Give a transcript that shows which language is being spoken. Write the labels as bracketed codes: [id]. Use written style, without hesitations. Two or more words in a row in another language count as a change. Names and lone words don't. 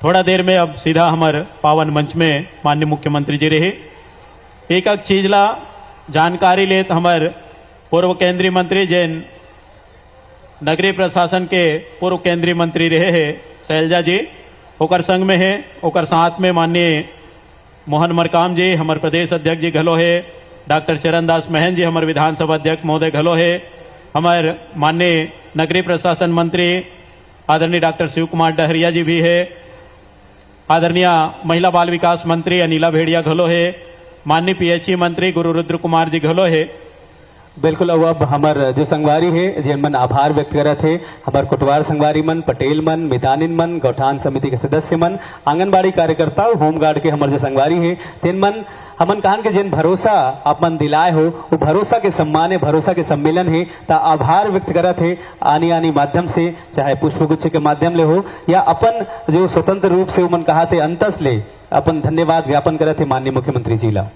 [hne] थोड़ा देर में अब सीधा हमार पावन मंच में माननीय मुख्यमंत्री जी रहे एक एक चीज ला जानकारी लेत हमार पूर्व केंद्रीय मंत्री जैन नगरीय प्रशासन के पूर्व केंद्रीय मंत्री रहे है शैलजा जी ओकर संग में है ओकर साथ में माननीय मोहन मरकाम जी हमारे प्रदेश अध्यक्ष जी घलो है डॉक्टर चरणदास महन जी हमारे विधानसभा अध्यक्ष महोदय घलो है हमारे माननीय नगरीय प्रशासन मंत्री आदरणीय डॉक्टर शिव कुमार डहरिया जी भी है आदरणीय महिला बाल विकास मंत्री अनिला भेड़िया घलो है माननीय पीएचई मंत्री गुरु रुद्र कुमार जी घलो है बिल्कुल अब हमार जो संगवारी है जिन मन आभार व्यक्त करत है हमार कोटवार संगवारी मन पटेल मन मितानिन मन गौठान समिति के सदस्य मन आंगनबाड़ी कार्यकर्ता होमगार्ड के हमार जो संगवारी है तीन मन हमन कहन के जिन भरोसा अपन दिलाए हो वो भरोसा के सम्मान है भरोसा के सम्मेलन है ता आभार व्यक्त करत है आनी आनी माध्यम से चाहे पुष्पगुच्छ के माध्यम ले हो या अपन जो स्वतंत्र रूप से उमन कहा थे अंतस ले अपन धन्यवाद ज्ञापन करत है माननीय मुख्यमंत्री जी ला